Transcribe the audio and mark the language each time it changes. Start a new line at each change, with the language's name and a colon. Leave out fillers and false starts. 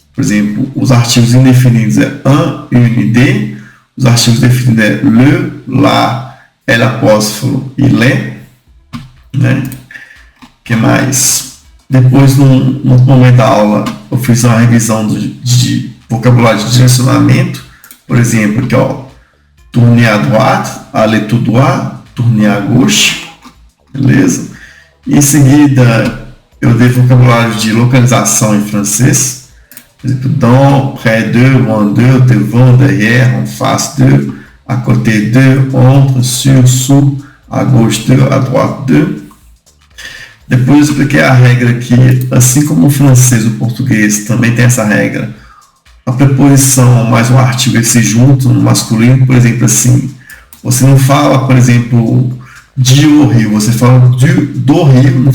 Portuguese: Por exemplo, os artigos indefinidos é un, une, de. Os artigos definidos é le, la, l apóstrofo e le. Né? Que mais? Depois, no momento da aula, eu fiz uma revisão de vocabulário de direcionamento. Por exemplo, aqui, ó,
French: tourner à droite, aller tout droit, tourner à gauche.
Portuguese: Beleza? E em seguida, eu dei vocabulário de localização em francês. Por exemplo,
French: dans, près de, loin de, devant, derrière, en face de, à côté de, entre, sur, sous, à gauche de, à droite de.
Portuguese: Depois eu expliquei a regra que, assim como o francês e o português também tem essa regra, a preposição mais um artigo eles se juntam no masculino. Por exemplo, assim, você não fala, por exemplo, du rio, você fala do rio.